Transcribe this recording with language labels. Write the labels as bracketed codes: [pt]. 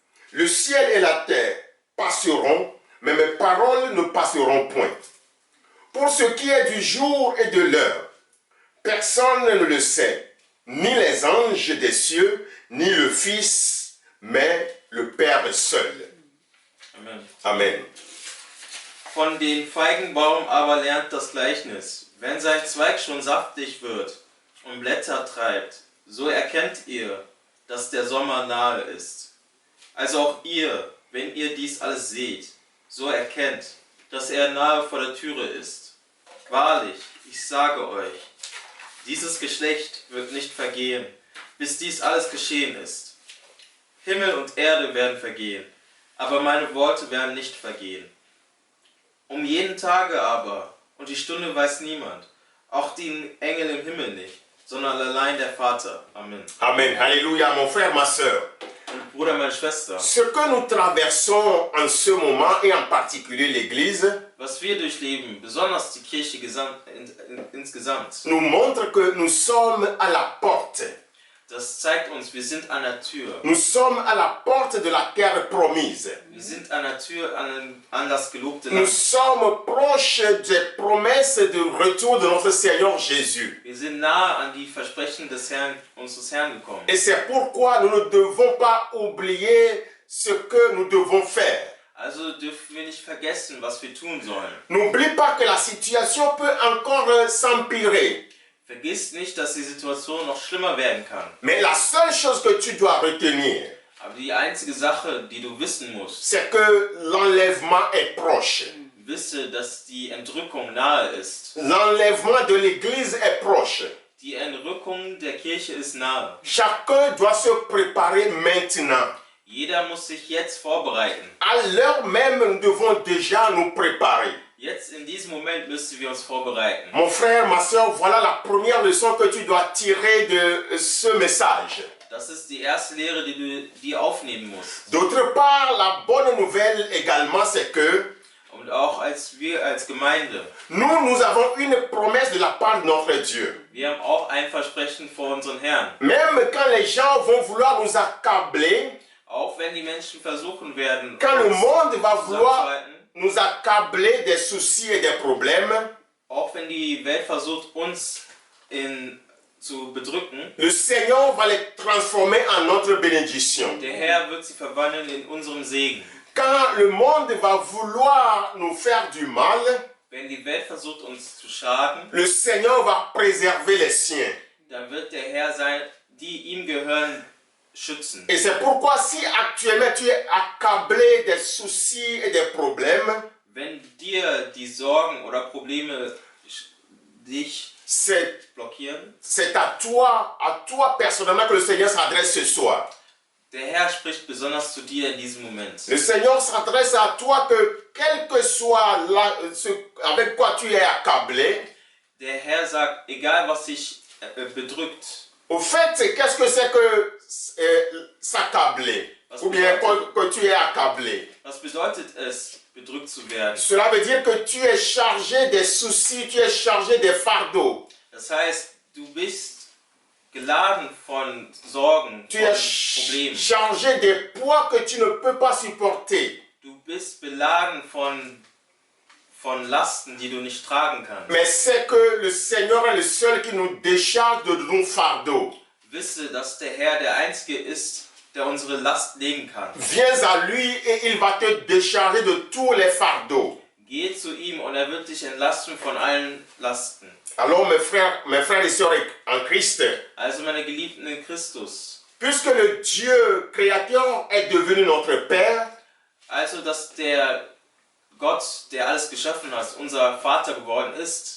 [fr] Le ciel et la terre passeront, mais mes paroles ne passeront point. Pour ce qui est du jour et de l'heure, personne ne le sait, ni les anges des cieux, ni le Fils, mais le Père seul. Amen. Amen. [de] Von dem Feigenbaum aber lernt das Gleichnis. Wenn sein Zweig schon saftig wird und Blätter treibt, so erkennt ihr, dass der Sommer nahe ist. Also auch ihr, wenn ihr dies alles seht, so erkennt, dass er nahe vor der Türe ist. Wahrlich, ich sage euch, dieses Geschlecht wird nicht vergehen, bis dies alles geschehen ist. Himmel und Erde werden vergehen, aber meine Worte werden nicht vergehen. Um jeden Tage aber, und die Stunde weiß niemand, auch die Engel im Himmel nicht, sondern allein der Vater. Amen. Amen. [fr] Alléluia, mon frère, ma soeur. [de] Mein Bruder, meine Schwester, [fr] Ce que nous traversons en ce moment, et en particulier l'Église, [de] was wir durchleben, besonders die Kirche insgesamt, [fr] nous montre que nous sommes à la porte. [de] das zeigt uns, wir sind an der Tür. [fr] Nous sommes à la porte de la terre promise. [de] Wir sind an der Tür an das gelobte [fr] Nous [de] Land. [fr] sommes proches des promesses de retour de notre Seigneur Jésus. [de] Wir sind nahe an die Versprechen des Herrn, unseres Herrn gekommen. [fr] Et c'est pourquoi nous ne devons pas oublier ce que nous devons faire. [de] Also dürfen wir nicht vergessen, was wir tun sollen. [fr] N'oublie pas que la situation peut encore s'empirer. [de] Vergiss nicht, dass die Situation noch schlimmer werden kann. [fr] Mais la seule chose que tu dois retenir, [de] Aber die einzige Sache, die du wissen musst, [fr] c'est que l'enlèvement est proche. [de] wisse, dass die Entrückung nahe ist. [fr] L'enlèvement de l'Église est proche. [de] Die Entrückung der Kirche ist nahe. [fr] Chacun doit se préparer maintenant. [de] Jeder muss sich jetzt vorbereiten. [fr] À l'heure même, nous devons déjà nous préparer. [de] Jetzt in diesem Moment müssen wir uns vorbereiten. [fr] Mon frère, ma soeur, voilà la première leçon que tu dois tirer de ce message. [de] Das ist die erste Lehre, die du dir aufnehmen musst. [fr] D'autre part, la bonne nouvelle également, c'est que [de] Und auch wir als Gemeinde, [fr] nous avons une promesse de la part de notre Dieu. [de] wir haben auch ein Versprechen vor unseren Herrn. [fr] Même quand les gens vont vouloir nous accabler, [de] Auch wenn die Menschen versuchen werden, [fr] quand le [de] uns [fr] monde va vouloir [de] zusammenzuhalten, [fr] nous accabler des soucis et des problèmes, [de] auch wenn die Welt versucht, uns zu bedrücken, [fr] le Seigneur va les transformer en notre bénédiction. [de] der Herr wird sie verwandeln in unserem Segen. [fr] Quand le monde va vouloir nous faire du mal, [de] Wenn die Welt versucht, uns zu schaden, [fr] le Seigneur va préserver les siens. [de] dann wird der Herr die ihm gehören, schützen. [fr] Et c'est pourquoi si actuellement tu es accablé des soucis et des problèmes, [de] Wenn dir die Sorgen oder Probleme dich blockieren, [fr] c'est à toi personnellement que le Seigneur s'adresse ce soir. [de] der Herr spricht besonders zu dir in diesem Moment. [fr] Le Seigneur s'adresse à toi que quel que soit ce avec quoi tu es accablé, [de] Der Herr sagt, egal was dich bedrückt, [fr] au fait, qu'est-ce que c'est que s'accabler? Ou bien que tu es accablé. [de] was bedeutet es, bedrückt zu werden? [fr] Cela veut dire que tu es chargé des soucis, tu es chargé des fardeaux. [de] Das heißt, du bist geladen von Sorgen, [fr] Tu [de] von [fr] es [de] Problemen. [fr] chargé des poids que tu ne peux pas supporter. [de] Du bist beladen von Lasten, die du nicht tragen kannst. [fr] Mais c'est que le Seigneur est le seul qui nous décharge de nos fardeaux. [de] Wisse, dass der Herr der Einzige ist, der unsere Last legen kann. [fr] Viens à lui et il va te décharger de tous les fardeaux. [de] Geh zu ihm und er wird dich entlasten von allen Lasten. [fr] Alors mes frères et sœurs en Christ, [de] Also meine Geliebten in Christus, [fr] puisque le Dieu créateur est devenu notre Père, [de] also dass der Gott, der alles geschaffen hat, unser Vater geworden ist,